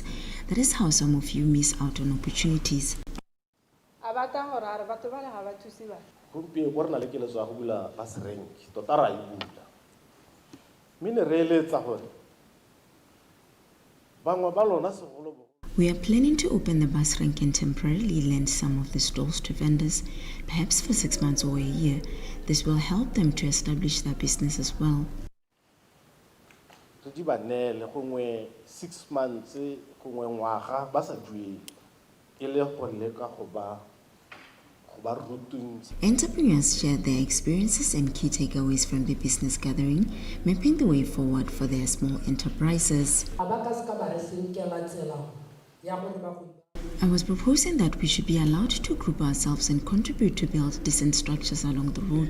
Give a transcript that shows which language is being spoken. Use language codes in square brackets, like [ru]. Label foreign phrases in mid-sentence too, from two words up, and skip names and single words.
[en] That is how some of you miss out on opportunities. We are planning to open the bus rank and temporarily lend some of the stalls to vendors, perhaps for 6 months or a year. This will help them to establish their business as well. [tn] 6 months ngwaga ba sa duele e le go leka go ba [en] Entrepreneurs shared their experiences and key takeaways from the business gathering, mapping the way forward for their small enterprises. I was proposing that we should be allowed to group ourselves and contribute to build decent structures along the road.